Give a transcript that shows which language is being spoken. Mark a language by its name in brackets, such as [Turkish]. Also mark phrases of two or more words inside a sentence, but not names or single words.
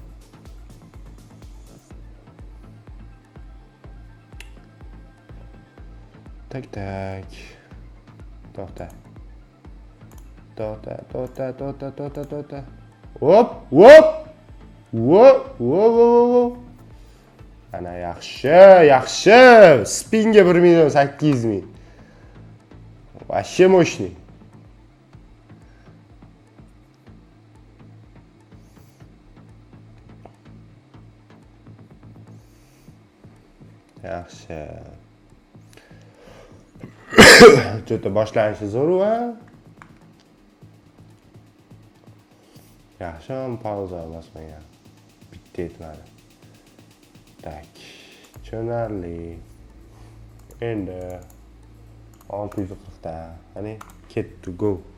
[Uzbek] Tak. To'xta. Hop. Ana yaxshi. Spinga 1,800,000. [Russian] Вообще мощный. [Uzbek] Yaxshi. Что-то boshlanishi zo'r-a? Yaxshi, pauza bosmagan. Bitta yetmadi. Tak. Tushunarli. Endi 640 ta. Qani Ketdi go.